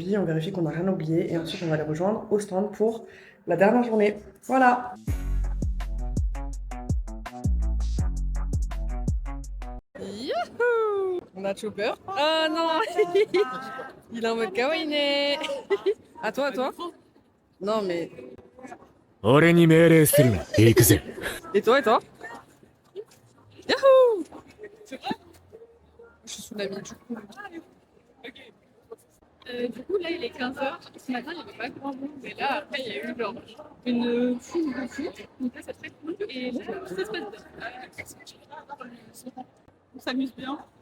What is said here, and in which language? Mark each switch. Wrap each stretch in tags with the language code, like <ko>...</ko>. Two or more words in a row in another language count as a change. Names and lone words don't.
<fr>On vérifie qu'on n'a rien oublié. Et ensuite, on va les rejoindre au stand pour la dernière journée. Voilà! Youhou! On a Chopper. Oh non! Il est en mode kawaii. À toi, à toi? Non, mais.</fr> <ja>俺に命令するな。行くぜ。</ja> <fr>Et toi, et toi? Yahoo! C'est vrai? Je suis son amie, du coup. Du coup, là, il est 15h. Ce matin, il n'y avait pas grand monde. Mais là, après, il y a eu genre une foule de fou. Donc là, c'est très cool. Et là, ça se passe bien. On s'amuse bien.</fr>